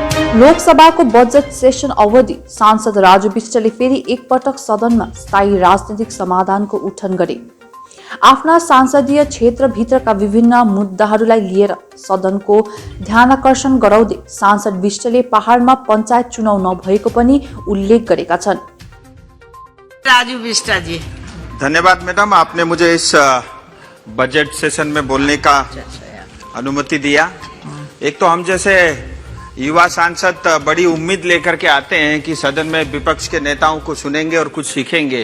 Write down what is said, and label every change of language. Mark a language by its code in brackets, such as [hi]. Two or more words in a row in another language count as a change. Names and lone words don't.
[ne] लोकसभाको बजेट सेसन अवधि सांसद राजु विष्टले फेरि एकपटक सदनमा स्थायी राजनीतिक समाधानको उठन गरे। आफ्ना संसदीय क्षेत्रभित्रका विभिन्न मुद्दाहरूलाई लिएर सदनको ध्यानाकर्षण गराउँदै सांसद विष्टले पहाडमा पञ्चायत चुनाव नभएको पनि उल्लेख गरेका छन्। राजू विष्टा जी, [hi] धन्यवाद मैडम, आपने मुझे इस [en] budget session [hi] में बोलने का अनुमति दिया। एक तो हम जैसे युवा सांसद बड़ी उम्मीद लेकर के आते हैं कि सदन में विपक्ष के नेताओं को सुनेंगे और कुछ सीखेंगे।